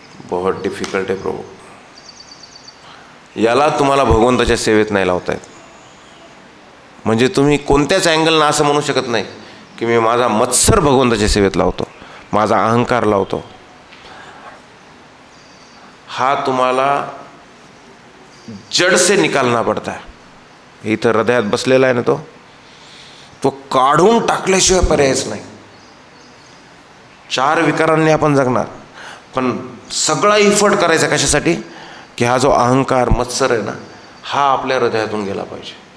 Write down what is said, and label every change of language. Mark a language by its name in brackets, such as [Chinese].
[Marathi] बहुत डिफिकल्ट आहे प्रभू. याला तुम्हाला भगवंताच्या सेवेत नाही लावता येत. म्हणजे तुम्ही कोणत्याच अँगलनं असं म्हणू शकत नाही की मी माझा मत्सर भगवंताच्या सेवेत लावतो, माझा अहंकार लावतो. हा तुम्हाला [Hindi] जड़ से निकालना पड़ता है. [Marathi] इथं हृदयात बसलेला आहे ना, तो काढून टाकल्याशिवाय पर्यायच नाही. 4 विकारांनी आपण जगणार, पण सगळा इफर्ट करायचा कशासाठी की हा जो अहंकार मत्सर आहे ना, हा आपल्या हृदयातून गेला पाहिजे.